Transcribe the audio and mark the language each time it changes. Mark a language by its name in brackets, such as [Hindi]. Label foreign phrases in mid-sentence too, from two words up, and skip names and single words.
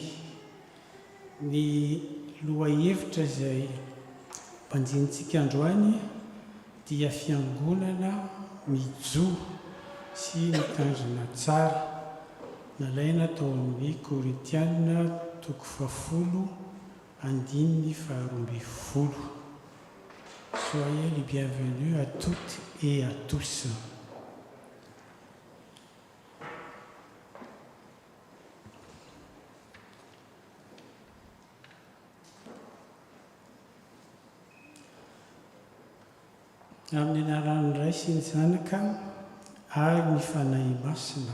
[Malagasy] Ny lohahevitra izay mpanjinitsika androany dia fiangonana mijo sy mitandrina tsara. Nalaina tao amin'ny Korintiana 10:12. [French] Soyez les bienvenus à toutes et à tous. [Malagasy] Amin'ny anaran'ny Ray sy ny Zanaka ary ny fanahy masina.